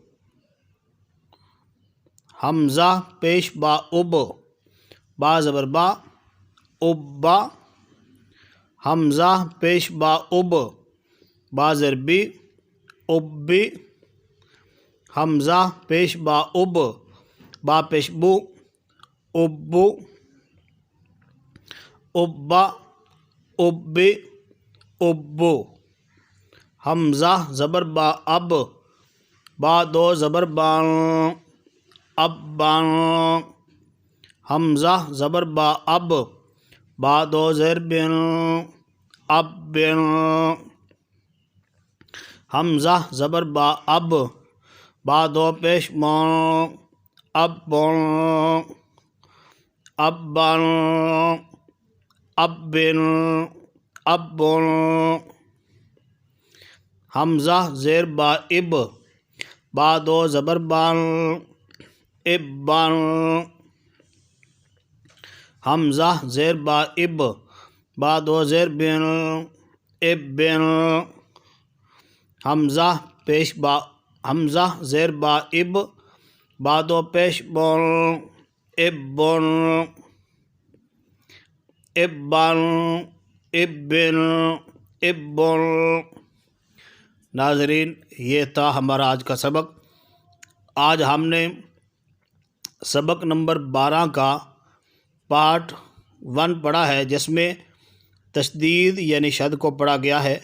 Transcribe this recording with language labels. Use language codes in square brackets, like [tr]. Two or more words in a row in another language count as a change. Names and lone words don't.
[ur] حمزہ پیش با اب، با زبر با ابا۔ حمزہ پیش با اب، با زیر بی ابی۔ حمزہ پیش با اب، با پیش بو ابو۔ ابا ابی ابو۔ حمزہ زبر با اب، با 2 زبر بان ابان۔ حمزہ زبر با اب، با 2 زیر بن ابن۔ حمزہ زبر با اب، با 2 پیش بان ابن ابن ابن ابن۔ حمزہ زیر با اب، با 2 زبر بان ابان۔ حمزہ زیر با اب، با 2 زیر بن ابن۔ حمزہ پیش با حمزہ زیر با اب، با 2 پیش بن ابن ابن ابن ابن۔ ناظرین، یہ تھا ہمارا آج کا سبق۔ آج ہم نے سبق نمبر 12 کا پارٹ 1 پڑھا ہے، جس میں تشدید یعنی شد کو پڑھا گیا ہے۔